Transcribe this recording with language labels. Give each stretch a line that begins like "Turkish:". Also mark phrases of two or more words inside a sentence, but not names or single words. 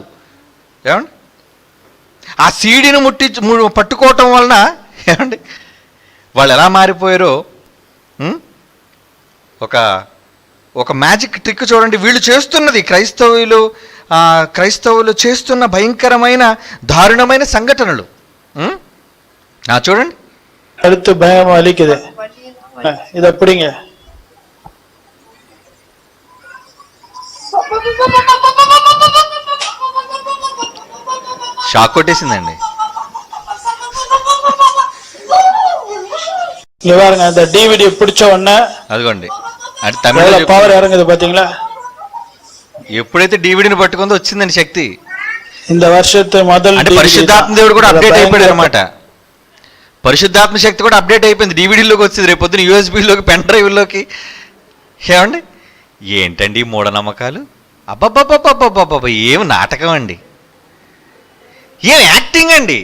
Telugu: ఏమండి ఆ సీడీని పట్టుకోవటం వలన ఏమండి వాళ్ళు ఎలా మారిపోయారో ఒక
English: magic trick
Telugu: చూడండి. వీళ్ళు చేస్తున్నది క్రైస్తవులు చేస్తున్న భయంకరమైన దారుణమైన సంఘటనలు చూడండి.
Tamil: அடுத்து பயம் அளிக்குது. இத பிடிங்க.
Telugu: షాక్ కొట్టేసిందండి.
Tamil: இங்க பாருங்க, அந்த டிவிடி பிடிச்ச உடனே
Telugu: అదిగోండి. అంటే తమిళ
Tamil: పవర్ ఇறங்குது பாத்தீங்களா?
Telugu: ఎప్పుడైతే డివిడిని పట్టుకుందో వచ్చిందండి శక్తి.
Tamil: இந்த வருஷத்து முதல்
Telugu: అంటే పరిశుద్ధాత్మ దేవుడు కూడా అప్డేట్ అయిపోయాడు అనమాట. పరిశుద్ధాత్మ శక్తి కూడా అప్డేట్ అయిపోయింది. డివిడీలోకి వచ్చింది, రేపు పొద్దున యూఎస్బీలోకి,
English: pen drive.
Telugu: ఏమండి ఏంటండి మూఢనమ్మకాలు? అబ్బబ్బబ్బబ్బబ్బబ్బ ఏం నాటకం అండి, ఏం యాక్టింగ్ అండి.